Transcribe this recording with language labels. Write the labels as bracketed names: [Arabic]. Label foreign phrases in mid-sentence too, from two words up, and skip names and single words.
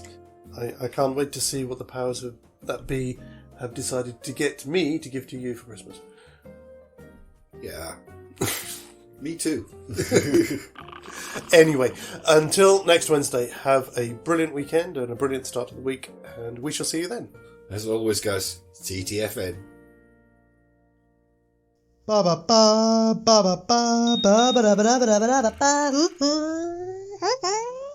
[English] I can't wait to see what the powers that be have decided to get me to give to you for Christmas. Yeah. Me too. Anyway, until next Wednesday, have a brilliant weekend and a brilliant start to the week, and we shall see you then. As always, guys, TTFN. Ba ba ba ba ba ba ba ba ba ba ba ba ba ba.